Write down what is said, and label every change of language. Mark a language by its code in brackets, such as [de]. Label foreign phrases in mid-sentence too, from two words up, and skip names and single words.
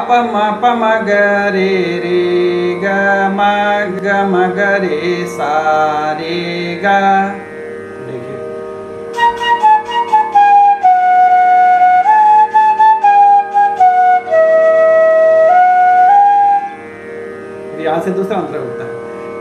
[hi] म प म ग रे ग म ग रे सा रे गा। देखिए यहाँ से दूसरा अंतर होता है।